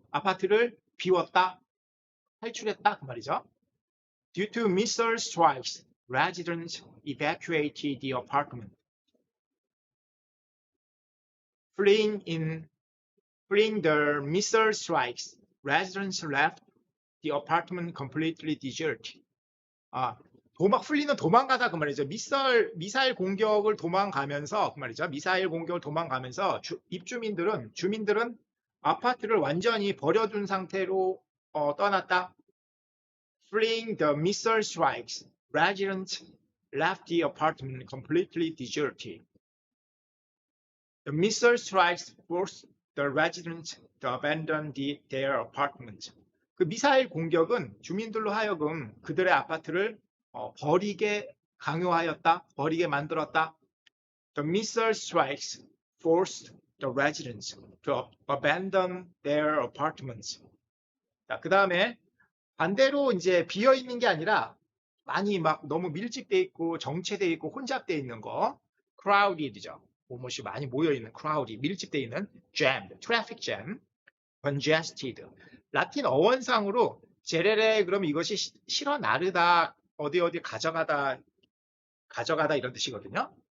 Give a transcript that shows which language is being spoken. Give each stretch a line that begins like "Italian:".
Korean: 아파트를 비웠다, 탈출했다 그 말이죠.
English: Due to missile strikes, residents evacuated the apartment. Fleeing the missile strikes, residents left the apartment completely deserted.
Korean: 풀리는 도망가다 그 말이죠. 미사일 공격을 도망가면서 그 말이죠. 미사일 공격을 도망가면서 주민들은 아파트를 완전히 버려둔 상태로 떠났다.
English: Fleeing the missile strikes, residents left the apartment completely deserted. The missile strikes forced the residents to abandon their apartment.
Korean: 그 미사일 공격은 주민들로 하여금 그들의 아파트를 버리게 강요하였다, 버리게 만들었다.
English: The missile strikes forced the residents to abandon their apartments.
Korean: 자, 그 다음에 반대로 이제 비어 있는 게 아니라 많이 막 너무 밀집돼 있고 정체돼 있고 혼잡돼 있는 거, crowded죠. 뭐뭐이 많이 모여 있는 crowded, 밀집돼 있는 jammed, traffic jam, congested. 라틴 어원상으로 제레레 그러면 이것이 실어 나르다, 어디 가져가다 이런 뜻이거든요.